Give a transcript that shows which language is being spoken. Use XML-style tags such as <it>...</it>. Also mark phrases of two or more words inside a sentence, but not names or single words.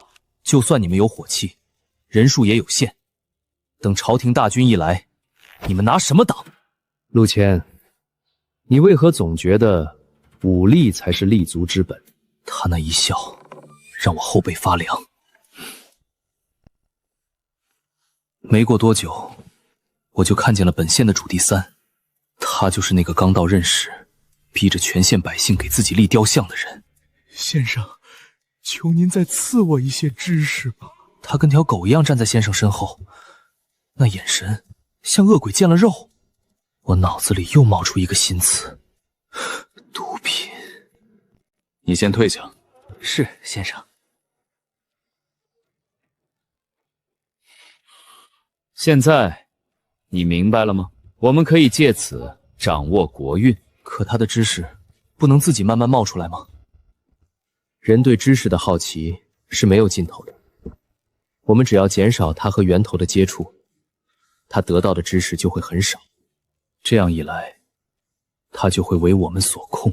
<zh>就算你們有火器，人數也有限。等朝廷大軍一來，你們拿什麼擋？陸謙，你為何總覺得武力才是立足之本？他那一笑，讓我後背發涼。沒過多久，我就看見了本縣的主第三，他就是那個剛到任時，逼着全縣百姓給自己立雕像的人。先生，求您再賜我一些知識吧。他跟條狗一樣站在先生身後，那眼神像惡鬼見了肉。我腦子裡又冒出一個新詞：毒品。你先退下。是，先生。现在你明白了吗？我们可以借此掌握国运。可他的知識不能自己慢慢冒出來嗎？人對知識的好奇是沒有盡頭的。我們只要減少他和源頭的接觸，他得到的知識就會很少。這樣一來，他就會為我們所控。</zh>